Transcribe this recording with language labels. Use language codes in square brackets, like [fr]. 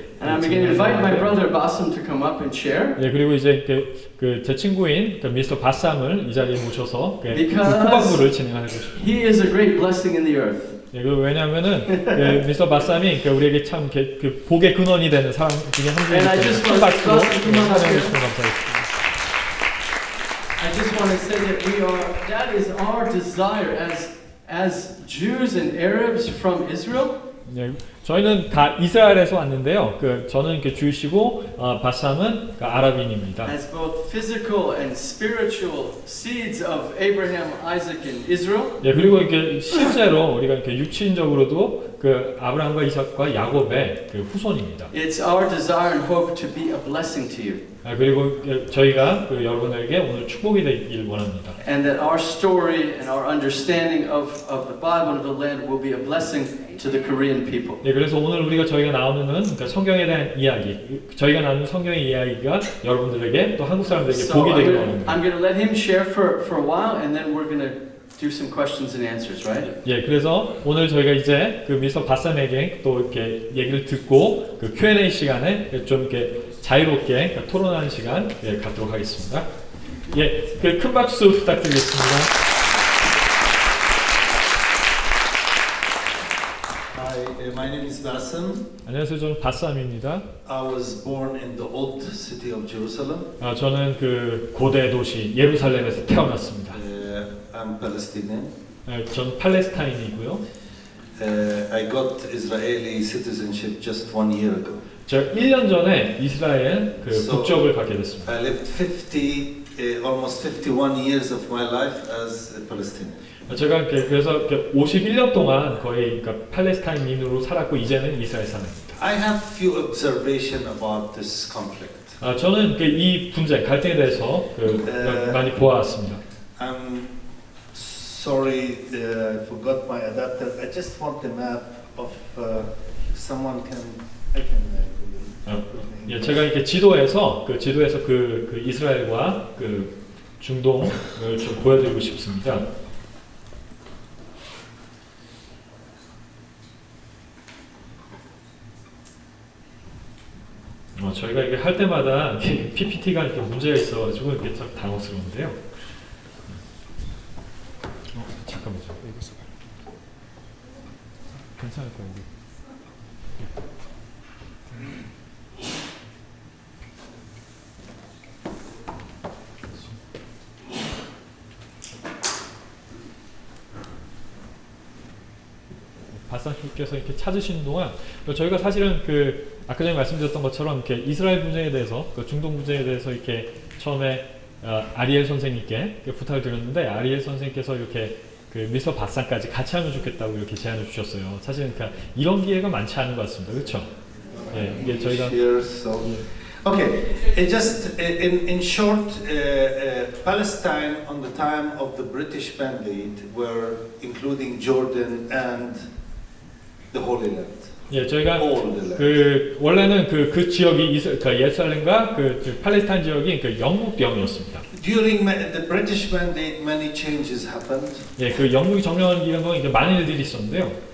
[en] And I'm going to invite my brother Bassam to come up and share. [ko] 예, 그리고 이제 제 친구인 미스터 바삼을 이 자리에 모셔서 [en] Because [ko] 후반부를 진행하고 싶습니다. [en] He is a great blessing in the earth. [ko] 예, 왜냐하면은 미스터 바삼이 우리에게 참 그 복의 근원이 되는 사람 중에 한 분이기 때문에 큰 박수로 환영해 주시면 감사하겠습니다. [en] I just want to say that that is our desire as Jews and Arabs from Israel. [ko] 예, 저희는 다 이스라엘에서 왔는데요. 저는 주이시고 바삼은 아랍인입니다. [en] As both physical and spiritual seeds of Abraham, Isaac, and Israel. [ko] 예, 그리고 이렇게 실제로 우리가 이렇게 육신적으로도 아브라함과 이삭과 야곱의 후손입니다. [en] It's our desire and hope to be a blessing to you. [ko] 그리고 저희가 여러분에게 오늘 축복이 되길 원합니다. [en] And that our story and our understanding of the Bible and of the land will be a blessing to the Korean people. [ko] 네, 그래서 오늘 저희가 나누는 성경에 대한 이야기, 저희가 나누는 성경의 이야기가 여러분들에게 또 한국 사람들에게 [en] So [ko] 복이 되길 원합니다. [en] I'm going to let him share for a while, and then we're going to do some questions and answers, right? [ko] 예, 그래서 오늘 저희가 이제 미스터 바삼에게 또 이렇게 얘기를 듣고 Q&A 시간에 좀 이렇게 자유롭게 토론하는 시간 갖도록 하겠습니다. 예, 큰 박수 부탁드리겠습니다. [en] Hi, my name is Bassam. [ko] 안녕하세요, 저는 바삼입니다. [en] I was born in the old city of Jerusalem. [ko] 저는 고대 도시 예루살렘에서 태어났습니다. [en] I'm Palestinian. [ko] 전 팔레스타인이고요. [en] I got Israeli citizenship just 1 year ago. [ko] 제가 1년 전에 이스라엘 국적을 받게 됐습니다. [en] I lived almost 51 years of my life as a Palestinian. [ko] 제가 그래서 51년 동안 거의 팔레스타인인으로 살았고 이제는 이스라엘 사람입니다. [en] I have few observation about this conflict. [ko] 저는 이 분쟁, 갈등에 대해서 많이 보아왔습니다. [en] I'm sorry, I forgot my adapter. I just want the map of if someone can. I can. [ko] 예, 제가 이렇게 지도에서 이스라엘과 중동을 좀 보여드리고 싶습니다. 저희가 이게 할 때마다 PPT가 이렇게 문제가 있어가지고 이게 참 당혹스러운데요. 잠깐만요. 이거 써봐. 괜찮을 거예요. 바산님께서 이렇게 찾으시는 동안 저희가 사실은 아까 전에 말씀드렸던 것처럼 이렇게 이스라엘 분쟁에 대해서 중동 분쟁에 대해서 이렇게 처음에 아리엘 선생님께 부탁을 드렸는데 아리엘 선생님께서 이렇게 미스터 바산까지 같이 하면 좋겠다고 이렇게 제안을 주셨어요. 사실은 이런 기회가 많지 않은 것 같습니다. 그렇죠? 예, 이게 저희가 [en] Okay, just in short, Palestine on the time of the British Mandate were including Jordan and the Holy Land. [ko] 예, 저희가 [en] all the land. [ko] 그 원래는 그 지역이 그 예루살렘과 그 팔레스타인 지역이 그 영국 병이었습니다. [en] During the British mandate, many changes happened. [ko] 예, 그 영국이 점령하는 기간 동안 이제 많은 일들이 있었는데요.